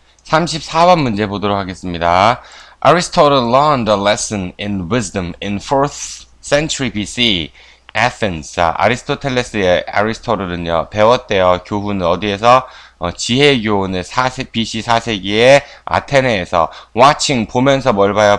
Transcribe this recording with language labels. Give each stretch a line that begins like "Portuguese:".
Korean: 34번 문제 보도록 하겠습니다.
English: Aristotle learned a lesson in wisdom in 4th century BC. Athens.
Korean: 자, 아리스토텔레스의 아리스토틀은요, 배웠대요. 교훈을 어디에서? 지혜 교훈을 BC 4세기에 아테네에서 watching 보면서 뭘 봐요?